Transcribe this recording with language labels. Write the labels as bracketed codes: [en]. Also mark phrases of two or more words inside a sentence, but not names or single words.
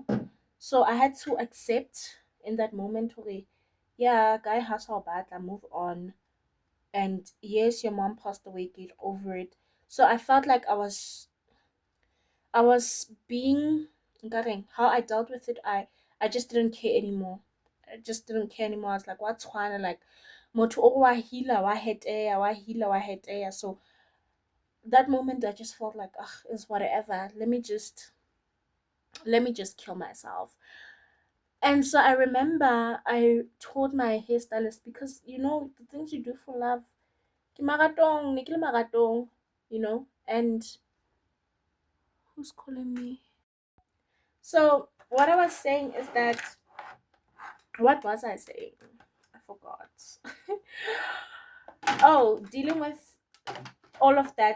[en] So I had to accept in that moment, okay, yeah, guy has her bad, I move on. And yes, your mom passed away, get over it. So I felt like I was being how I dealt with it, I just didn't care anymore. I just didn't care anymore. I was like, what's one, like [nso] motho o wa hila wa heteya [en] wa hila wa heteya. So that moment I just felt like, ugh, is whatever. Let me just kill myself. And so I remember I told my hairstylist, because you know the things you do for love, [nso] ke maratong, ne ke le maratong, [en] you know. And who's calling me? So what I was saying is that, what was I saying? I forgot. Oh, dealing with all of that.